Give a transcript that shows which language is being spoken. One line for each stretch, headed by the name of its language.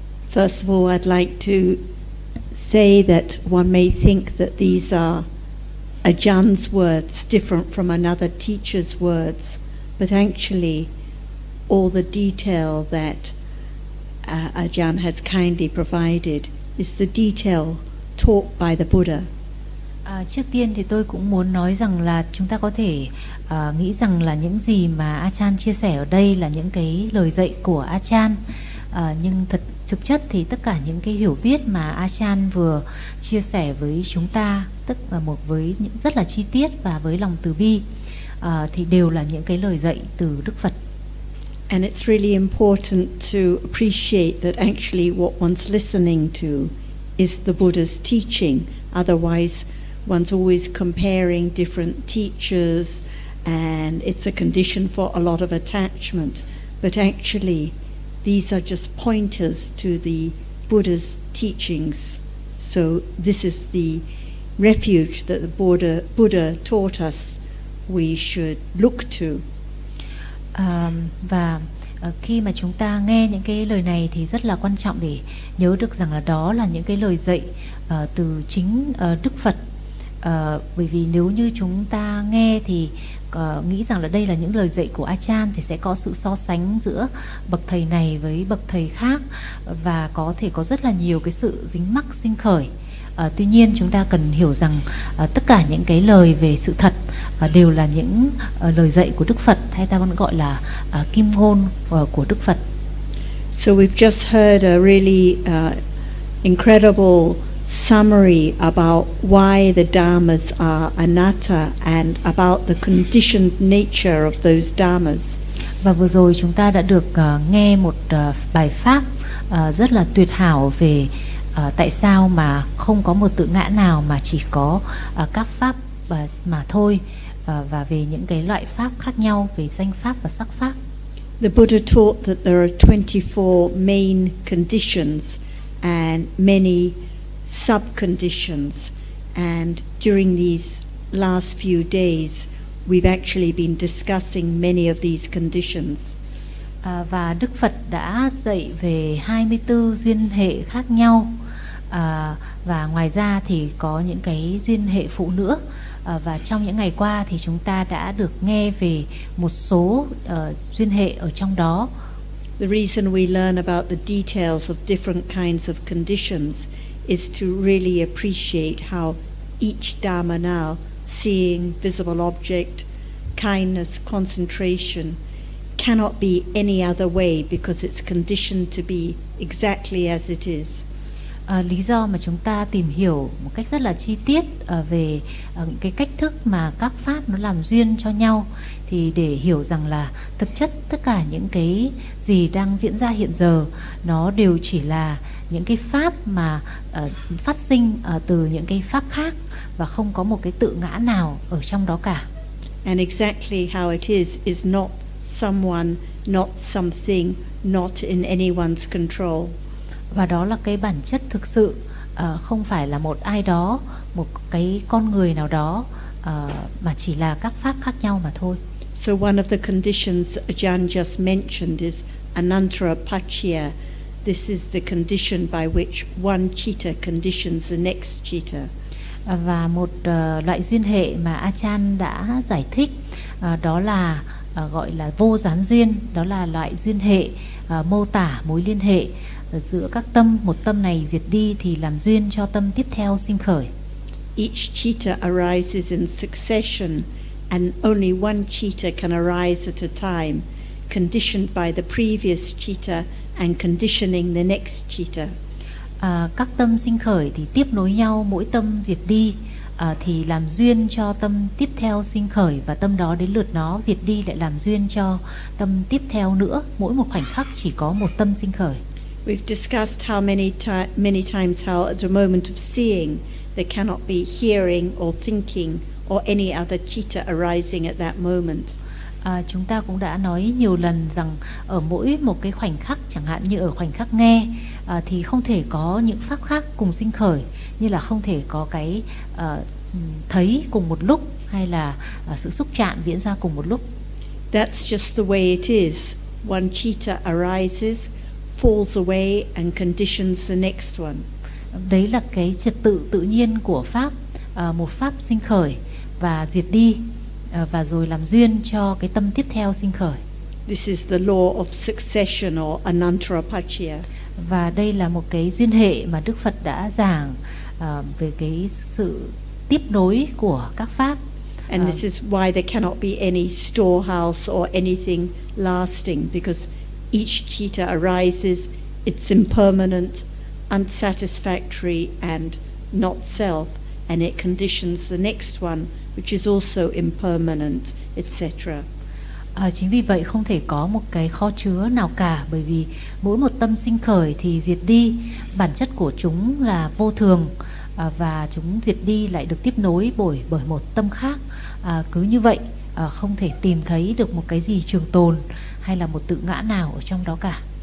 English: First of all, I'd like to say that one may think that these are Ajahn's words different from another teacher's words, but actually all the detail that Ajahn has kindly provided is the detail taught by the Buddha.
Vietnamese: Trước tiên thì tôi cũng muốn nói rằng là chúng ta có thể nghĩ rằng là những gì mà Ajahn chia sẻ ở đây là những cái lời dạy của Ajahn, nhưng thực chất thì tất cả những cái hiểu biết mà Ajahn vừa chia sẻ với chúng ta, tức là với những rất là chi tiết và với lòng từ bi, thì đều là những cái lời dạy từ Đức Phật.
English: And it's really important to appreciate that actually what one's listening to is the Buddha's teaching. Otherwise, one's always comparing different teachers, and it's a condition for a lot of attachment. But actually, these are just pointers to the Buddha's teachings. So this is the refuge that the Buddha taught us we should look to.
Vietnamese: Và khi mà chúng ta nghe những cái lời này thì rất là quan trọng để nhớ được rằng là đó là những cái lời dạy từ chính Đức Phật. Bởi vì nếu như chúng ta nghe thì nghĩ rằng là đây là những lời dạy của Ajahn thì sẽ có sự so sánh giữa bậc thầy này với bậc thầy khác, và có thể có rất là nhiều cái sự dính mắc sinh khởi Tuy nhiên chúng ta cần hiểu rằng tất cả những cái lời về sự thật đều là những lời dạy của Đức Phật, hay ta vẫn gọi là kim ngôn của Đức Phật.
English: So we've just heard a really incredible summary about why the dharmas are anatta and about the conditioned nature of those dharmas.
Vietnamese: Và vừa rồi chúng ta đã được nghe một bài pháp rất là tuyệt hảo về tại sao mà không có một tự ngã nào mà chỉ có các pháp mà thôi, và về những cái loại pháp khác nhau, về danh pháp và sắc pháp.
English: The Buddha taught that there are 24 main conditions and many sub-conditions, and during these last few days we've actually been discussing many of these conditions.
Vietnamese: Và Đức Phật đã dạy về 24 duyên hệ khác nhau, và ngoài ra thì có những cái duyên hệ phụ nữa, và trong những ngày qua thì chúng ta đã được nghe về một số duyên hệ ở trong đó.
English: The reason we learn about the details of different kinds of conditions is to really appreciate how each dharma now, seeing, visible object, kindness, concentration, cannot be any other way because it's conditioned to be exactly as it is.
Vietnamese: Lý do mà chúng ta tìm hiểu một cách rất là chi tiết về cái cách thức mà các pháp nó làm duyên cho nhau thì để hiểu rằng là thực chất tất cả những cái gì đang diễn ra hiện giờ nó đều chỉ là những cái pháp mà phát sinh từ những cái pháp khác và không có một cái tự ngã nào ở trong đó cả.
English: And exactly how it is not someone, not something, not in anyone's control.
Vietnamese: Và đó là cái bản chất thực sự, không phải là một ai đó, một cái con người nào đó, mà chỉ là các pháp khác nhau mà thôi.
English: So one of the conditions Ajahn just mentioned is anantarapaccaya. This is the condition by which one citta conditions the next citta.
Vietnamese: Và một loại duyên hệ mà Ajahn đã giải thích, đó là gọi là vô gián duyên. Đó là loại duyên hệ mô tả mối liên hệ giữa các tâm, một tâm này diệt đi thì làm duyên cho tâm tiếp theo sinh khởi.
English: Each citta arises in succession, and only one citta can arise at a time, conditioned by the previous citta and conditioning the next citta.
Vietnamese: Các tâm sinh khởi thì tiếp nối nhau, mỗi tâm diệt đi thì làm duyên cho tâm tiếp theo sinh khởi, và tâm đó đến lượt nó diệt đi lại làm duyên cho tâm tiếp theo nữa. Mỗi một khoảnh khắc chỉ có một tâm sinh khởi.
English: We've discussed how many times how at the moment of seeing there cannot be hearing or thinking or any other citta arising at that moment.
Vietnamese: Chúng ta cũng đã nói nhiều lần rằng ở mỗi một cái khoảnh khắc, chẳng hạn như ở khoảnh khắc nghe, thì không thể có những pháp khác cùng sinh khởi, như là không thể có cái thấy cùng một lúc, hay là sự xúc chạm diễn ra cùng một lúc.
English: That's just the way it is. One citta arises, falls away and conditions the next one.
Vietnamese: Đấy là cái trật tự tự nhiên của pháp, một pháp sinh khởi và diệt đi, và rồi làm duyên cho cái tâm tiếp theo sinh khởi.
English: This is the law of succession or anantarapaccaya.
Vietnamese: Và đây là một cái duyên hệ mà Đức Phật đã giảng về cái sự tiếp nối của các pháp.
English: And this is why there cannot be any storehouse or anything lasting, because each citta arises, it's impermanent, unsatisfactory, and not self, and it conditions the next one, which is also impermanent, etc.
Vietnamese: Chính vì vậy không thể có một cái kho chứa nào cả, bởi vì mỗi một tâm sinh khởi thì diệt đi, bản chất của chúng là vô thường, và chúng diệt đi lại được tiếp nối bởi một tâm khác. Cứ như vậy, không thể tìm thấy được một cái gì trường tồn hay là một tự ngã nào ở trong đó cả.